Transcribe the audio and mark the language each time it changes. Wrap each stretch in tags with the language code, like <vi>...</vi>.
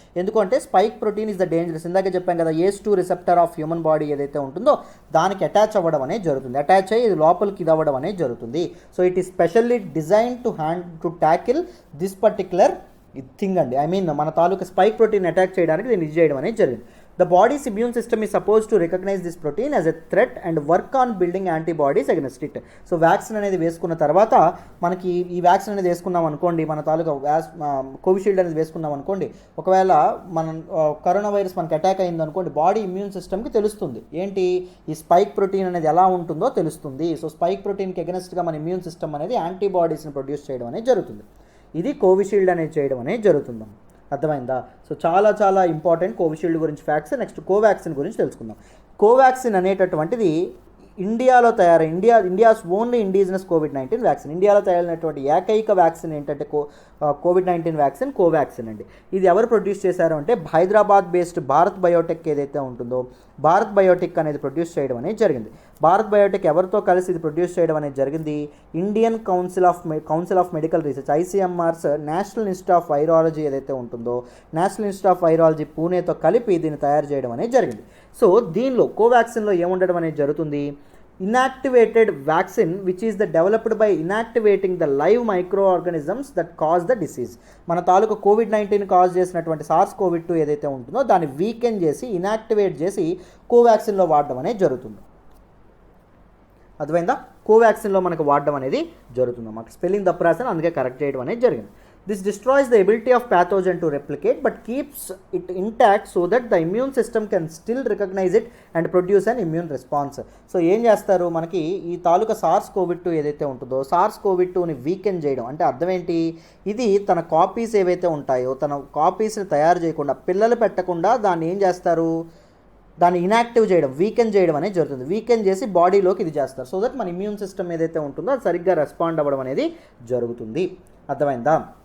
<te>ఎందుకంటే spike protein</te> <en>is the dangerous,</en> <te>ఇందాకే చెప్పాం కదా, ACE2 receptor of human body ఏదైతే ఉంటుందో దానికి అటాచ్ అవ్వడం అనేది జరుగుతుంది. అటాచ్ అయ్యి ఇది లోపలికి ఇది అవ్వడం అనేది జరుగుతుంది.</te> <en>so it is specially design to tackle this particular thing</en> <te>అండి. ఐ మీన్ మన తాలూకా స్పైక్ ప్రోటీన్ అటాక్ చేయడానికి దీన్ని ఇది చేయడం అనేది జరిగింది.</te> <en>The body's immune system is supposed to recognize this protein as a threat and work on building antibodies against it.</en> <te>So vaccine అనేది వేసుకున్న తర్వాత మనకి ఈ వ్యాక్సిన్ అనేది వేసుకున్నాం అనుకోండి, మన తాలూకా కోవిషీల్డ్ అనేది వేసుకున్నాం అనుకోండి, ఒకవేళ మనం కరోనా వైరస్ మనకి అటాక్ అయింది అనుకోండి, బాడీ ఇమ్యూన్ సిస్టమ్కి తెలుస్తుంది ఏంటి ఈ స్పైక్ ప్రోటీన్ అనేది ఎలా ఉంటుందో తెలుస్తుంది. సో స్పైక్ ప్రోటీన్కి ఎగనెస్ట్గా మన ఇమ్యూన్ సిస్టమ్ అనేది యాంటీబాడీస్ని ప్రొడ్యూస్ చేయడం అనేది జరుగుతుంది. ఇది కోవిషీల్డ్ అనేది చేయడం అనేది జరుగుతుంది. అర్థమైందా? సో చాలా చాలా ఇంపార్టెంట్ కోవిషీల్డ్ గురించి ఫ్యాక్ట్స్. నెక్స్ట్ కోవాక్సిన్ గురించి తెలుసుకుందాం. కోవాక్సిన్ అనేటటువంటిది ఇండియాలో India's only indigenous COVID-19 vaccine. ఇండియాలో తయారైనటువంటి ఏకైక వ్యాక్సిన్ ఏంటంటే కోవిడ్-19 వ్యాక్సిన్ కోవాక్సిన్ అండి. ఇది ఎవరు ప్రొడ్యూస్ చేశారు అంటే హైదరాబాద్ బేస్డ్ భారత్ బయోటెక్ ఏదైతే ఉంటుందో, భారత్ బయోటెక్ అనేది ప్రొడ్యూస్ చేయడం అనేది జరిగింది. భారత్ బయోటెక్ ఎవరితో కలిసి ఇది ప్రొడ్యూస్ చేయడం అనేది జరిగింది, Indian council of medical research ICMR's national institute of virology ఏదైతే ఉంటుందో, నేషనల్ ఇన్స్టిట్యూట్ ఆఫ్ వైరాలజీ పూణేతో కలిపి దీన్ని తయారు చేయడం అనేది జరిగింది. సో దీనిలో కోవాక్సిన్లో ఏముండడం అనేది జరుగుతుంది,</te> <en>inactivated vaccine which is the developed by inactivating the live microorganisms that cause the disease.</en> <te>మన తాలూకు కోవిడ్-19 కాజ్ చేసినటువంటి సార్స్ కోవిడ్-2 ఏదైతే ఉంటుందో దాన్ని వీకెన్ చేసి ఇనాక్టివేట్ చేసి కోవాక్సిన్లో వాడడం అనేది జరుగుతుంది. అర్థమైందా? కోవాక్సిన్లో మనకు వాడడం అనేది జరుగుతుంది. మాకు స్పెల్లింగ్ తప్పు రాసాను, అందుకే కరెక్ట్ చేయడం అనేది జరిగింది.</te> <en>This destroys the ability of pathogen to replicate but keeps it intact so that the immune system can still recognize it and produce an immune response.</en> <te>So ఏం చేస్తారు, మనకి ఈ తాలూకా సార్స్ కోవిడ్-2 ఏదైతే ఉంటుందో సార్స్ కోవిడ్-2ని వీకెన్ చేయడం అంటే అర్థం ఏంటి, ఇది తన కాపీస్ ఏవైతే ఉంటాయో తన కాపీస్ని తయారు చేయకుండా పిల్లలు పెట్టకుండా దాన్ని ఏం చేస్తారు, దాన్ని ఇనాక్టివ్ చేయడం వీకెన్ చేయడం అనేది జరుగుతుంది. వీకెన్ చేసి బాడీలోకి ఇది చేస్తారు. సో దట్ మన ఇమ్యూన్ సిస్టమ్ ఏదైతే ఉంటుందో అది సరిగ్గా రెస్పాండ్ అవ్వడం అనేది జరుగుతుంది. అర్థమైందా?</te>